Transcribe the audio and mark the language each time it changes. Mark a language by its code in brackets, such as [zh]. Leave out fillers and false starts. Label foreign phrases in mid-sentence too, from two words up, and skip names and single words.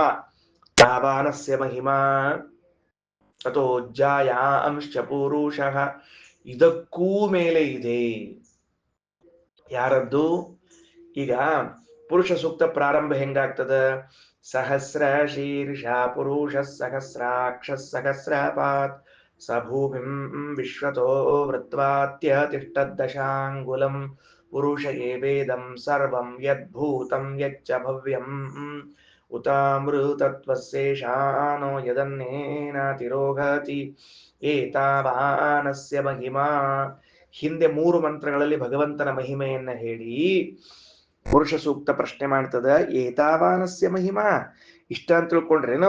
[sa] ತಾವಾನಸ್ಯ ಮಹಿಮಾ ತಥೋ ಜಾಯಾಂಶ್ಚ ಪುರುಷಃ. [kn] ಇದಕ್ಕೂ ಮೇಲೆ ಇದೆ. ಯಾರದ್ದು? ಈಗ ಪುರುಷ ಸೂಕ್ತ ಪ್ರಾರಂಭ ಹೆಂಗಾಗ್ತದ? [sa] ಸಹಸ್ರ ಶೀರ್ಷ ಪುರುಷ ಸಹಸ್ರಾಕ್ಷ ಸಹಸ್ರಪಾತ್ ಸ ಭೂಮಿಂ ವಿಶ್ವತೋ ವೃತ್ವಾತ್ಯತಿಷ್ಠದ್ದಶಾಂಗುಲಂ ಪುರುಷ ಏವೇದಂ ಸರ್ವಂ ಯದ್ಭೂತಂ ಯಚ್ಚ ಭವ್ಯಂ ಉತಾಮೃತತ್ವಸ್ಯೇಷಾನೋ ಯದನ್ನೇನಾತಿರೋಗತಿ ಏತಾವಾನಸ್ಯ ಮಹಿಮಾ. [kn] ಹಿಂದೆ 3 ಮಂತ್ರಗಳಲ್ಲಿ ಭಗವಂತನ ಮಹಿಮೆಯನ್ನ ಹೇಳಿ ಪುರುಷ ಸೂಕ್ತ ಪ್ರಶ್ನೆ ಮಾಡ್ತದ, [sa] ಏತಾವಾನಸ್ಯ ಮಹಿಮಾ, [kn] ಇಷ್ಟ ಅಂತ ತಿಳ್ಕೊಂಡ್ರೇನು?